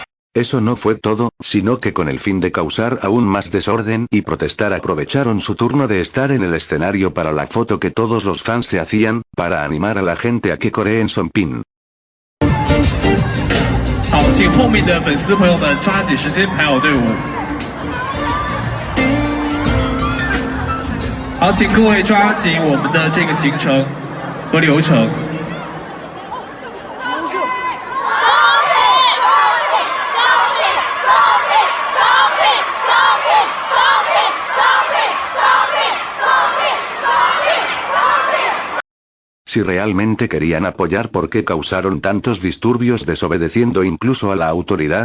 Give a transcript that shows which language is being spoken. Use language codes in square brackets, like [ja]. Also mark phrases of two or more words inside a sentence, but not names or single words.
[es] Eso no fue todo, sino que con el fin de causar aún más desorden y protestar aprovecharon su turno de estar en el escenario para la foto que todos los fans se hacían, para animar a la gente a que coreen Sonpin. [zh] 好，请后面的粉丝朋友们抓紧时间排好队伍。好，请各位抓紧我们的这个行程和流程。 [es] Si realmente querían apoyar, ¿por qué causaron tantos disturbios desobedeciendo incluso a la autoridad?